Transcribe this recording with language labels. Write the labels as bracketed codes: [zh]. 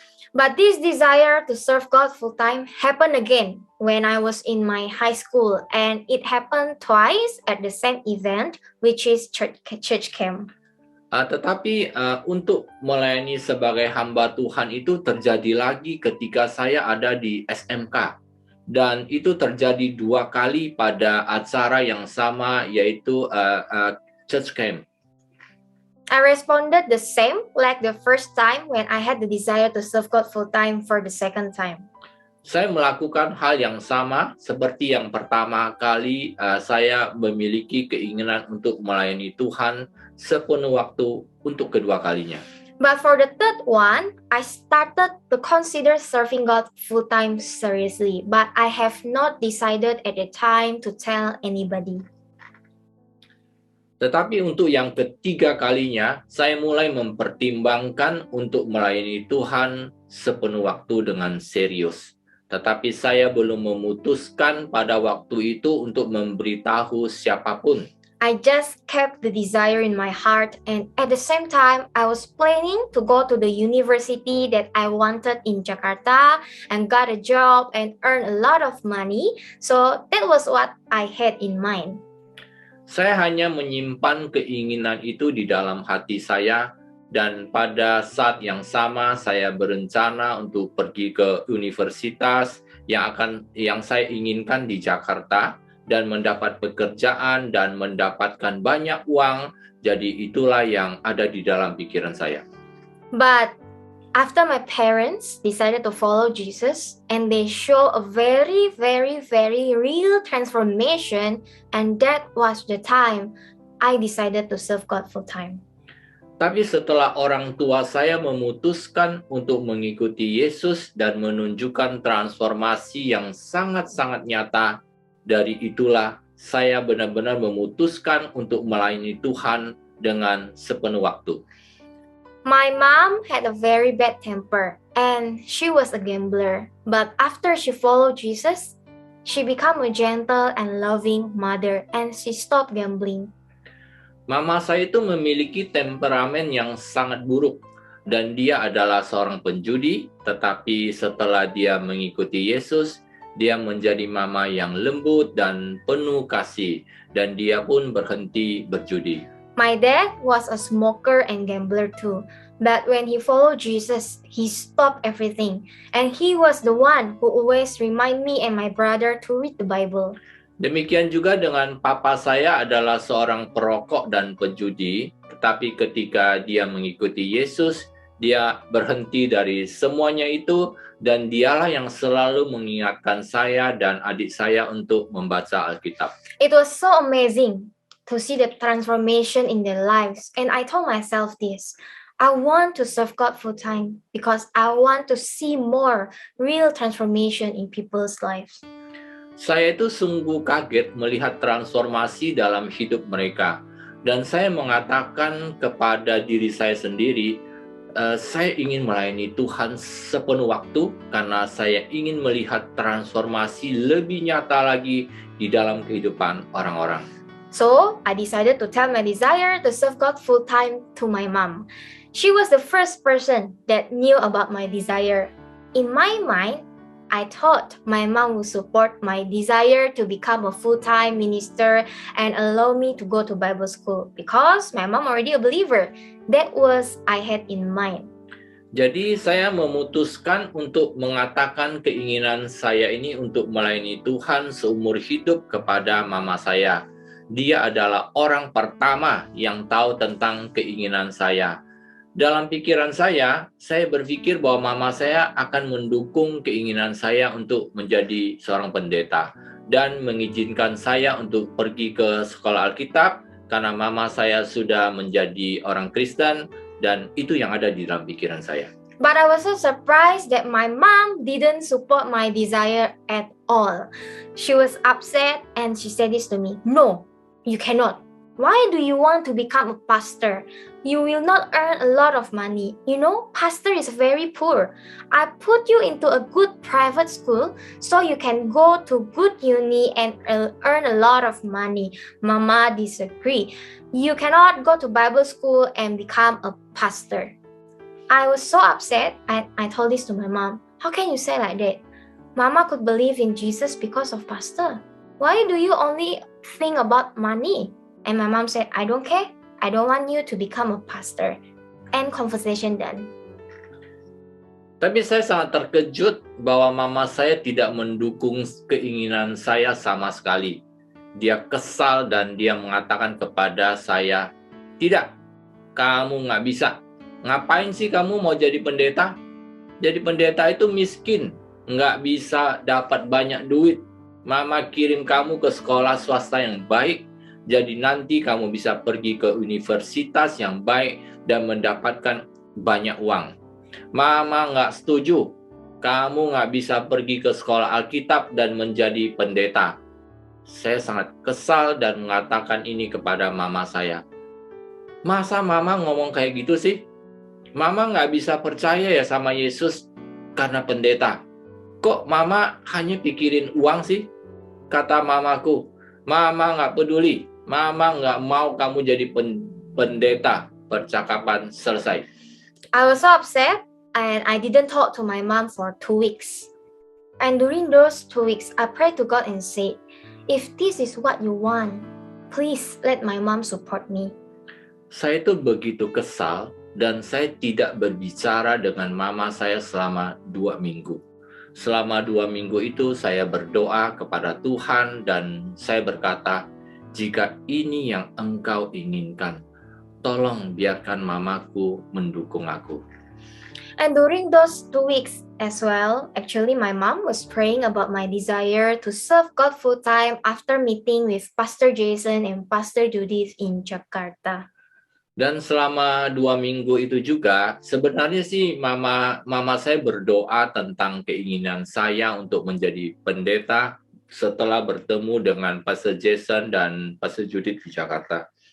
[en] But this desire to serve God full time happened again when I was in my high school, and it happened twice at the same event, which is church camp. [id] Tetapi untuk melayani sebagai hamba Tuhan itu terjadi lagi ketika saya ada di SMK. Dan itu terjadi 2 kali pada acara yang sama, yaitu church camp. [en] I responded the same like the first time when I had the desire to serve God full time for the second time. [id] Saya melakukan hal yang sama seperti yang pertama kali saya memiliki keinginan untuk melayani Tuhan sepenuh waktu untuk kedua kalinya. [en] But for the third one, I started to consider serving God full time seriously, but I have not decided at the time to tell anybody. [id] Tetapi untuk yang ketiga kalinya, saya mulai mempertimbangkan untuk melayani Tuhan sepenuh waktu dengan serius. Tetapi saya belum memutuskan pada waktu itu untuk memberitahu siapapun. [en] I just kept the desire in my heart, and at the same time, I was planning to go to the university that I wanted in Jakarta and got a job and earn a lot of money. So that was what I had in mind. [id] Saya hanya menyimpan keinginan itu di dalam hati saya, dan pada saat yang sama saya berencana untuk pergi ke universitas yang saya inginkan di Jakarta dan mendapat pekerjaan dan mendapatkan banyak uang. Jadi itulah yang ada di dalam pikiran saya. [en] But after my parents decided to follow Jesus and they show a very, very, very real transformation, and that was the time I decided to serve God full time. [id] Tapi setelah orang tua saya memutuskan untuk mengikuti Yesus dan menunjukkan transformasi yang sangat-sangat nyata, dari itulah saya benar-benar memutuskan untuk melayani Tuhan dengan sepenuh waktu. [en] My mom had a very bad temper and she was a gambler. But after she followed Jesus, she became a gentle and loving mother and she stopped gambling. [id] Mama saya itu memiliki temperamen yang sangat buruk dan dia adalah seorang penjudi, tetapi setelah dia mengikuti Yesus, dia menjadi mama yang lembut dan penuh kasih, dan dia pun berhenti berjudi. [en] My dad was a smoker and gambler too. But when he followed Jesus, he stopped everything. And he was the one who always remind me and my brother to read the Bible. [id] Demikian juga dengan papa saya adalah seorang perokok dan penjudi, tetapi ketika dia mengikuti Yesus, dia berhenti dari semuanya itu, dan dialah yang selalu mengingatkan saya dan adik saya untuk membaca Alkitab. [en] It was so amazing to see the transformation in their lives. And I told myself this, I want to serve God full time because I want to see more real transformation in people's lives. [id] Saya itu sungguh kaget melihat transformasi dalam hidup mereka. Dan saya mengatakan kepada diri saya sendiri, saya ingin melayani Tuhan sepenuh waktu karena saya ingin melihat transformasi lebih nyata lagi di dalam kehidupan orang-orang. [en] So, I decided to tell my desire to serve God full time to my mom. She was the first person that knew about my desire. In my mind, I thought my mom would support my desire to become a full-time minister and allow me to go to Bible school because my mom already a believer. That was I had in mind. [id] Jadi saya memutuskan untuk mengatakan keinginan saya ini untuk melayani Tuhan seumur hidup kepada mama saya. Dia adalah orang pertama yang tahu tentang keinginan saya. Dalam pikiran saya berpikir bahwa mama saya akan mendukung keinginan saya untuk menjadi seorang pendeta dan mengizinkan saya untuk pergi ke sekolah Alkitab karena mama saya sudah menjadi orang Kristen, dan itu yang ada di dalam pikiran saya. [en] But I was so surprised that my mom didn't support my desire at all. She was upset and she said this to me, "No, you cannot. Why do you want to become a pastor? You will not earn a lot of money. You know, pastor is very poor. I put you into a good private school so you can go to good uni and earn a lot of money." Mama disagreed. You cannot go to Bible school and become a pastor. I was so upset and I told this to my mom. How can you say like that? Mama could believe in Jesus because of pastor. Why do you only think about money? And my mom said, I don't care. I don't want you to become a pastor. And conversation done. [id] Tapi saya sangat terkejut bahwa mama saya tidak mendukung keinginan saya sama sekali. Dia kesal dan dia mengatakan kepada saya, tidak, kamu nggak bisa. Ngapain sih kamu mau jadi pendeta? Jadi pendeta itu miskin, nggak bisa dapat banyak duit. Mama kirim kamu ke sekolah swasta yang baik, jadi nanti kamu bisa pergi ke universitas yang baik dan mendapatkan banyak uang. Mama nggak setuju, kamu nggak bisa pergi ke sekolah Alkitab dan menjadi pendeta. Saya sangat kesal dan mengatakan ini kepada mama saya. Masa mama ngomong kayak gitu sih? Mama nggak bisa percaya ya sama Yesus karena pendeta. Kok mama hanya pikirin uang sih? Kata mamaku, mama nggak peduli. Mama nggak mau kamu jadi pendeta. Percakapan selesai. [en] I was so upset and I didn't talk to my mom for 2 weeks. And during those 2 weeks, I prayed to God and said, if this is what you want, please let my mom support me. [id] Saya itu begitu kesal dan saya tidak berbicara dengan mama saya selama 2 minggu. Selama 2 minggu itu saya berdoa kepada Tuhan dan saya berkata, jika ini yang Engkau inginkan, tolong biarkan mamaku mendukung aku. [en] And during those 2 weeks as well, actually my mom was praying about my desire to serve God full time after meeting with Pastor Jason and Pastor Judith in Jakarta. [id] Dan selama 2 minggu itu juga, sebenarnya sih mama saya berdoa tentang keinginan saya untuk menjadi pendeta setelah bertemu dengan Pastor Jason dan Pastor Judith di Jakarta.